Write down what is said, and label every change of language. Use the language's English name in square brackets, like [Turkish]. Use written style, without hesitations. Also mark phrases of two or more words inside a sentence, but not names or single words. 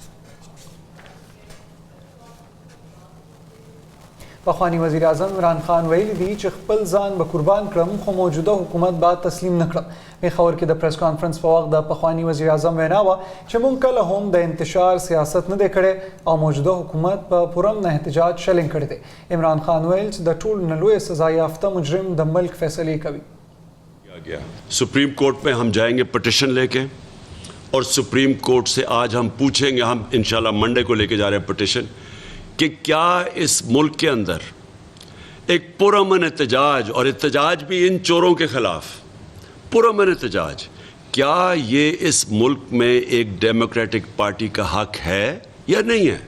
[Pashto] پخوانی وزیر اعظم عمران خان ویلی دی چې خپل ځان به قربان کړم خو موجوده حکومت به تسلیم نه کړم. پیښور کې د پریس کانفرنس په وخت د پخوانی وزیر اعظم وینا وه چې موږ کله هم د انتشار سیاست نه دی کړی او موجوده حکومت په پرم نه احتجاج شلنګ کړی دی. عمران خان ویل چې د ټولو نه لوی سزا یافته مجرم د ملک فیصلې کوي. [Urdu] گیا سپریم کورٹ میں ہم جائیں گے پٹیشن لے کے اور سپریم کورٹ سے آج ہم پوچھیں گے، ہم انشاءاللہ منڈے کو لے کے جا رہے ہیں پٹیشن، کہ کیا اس ملک کے اندر ایک پرامن احتجاج، اور احتجاج بھی ان چوروں کے خلاف پرامن احتجاج، کیا یہ اس ملک میں ایک [English] democratic party [Urdu] کا حق ہے یا نہیں ہے?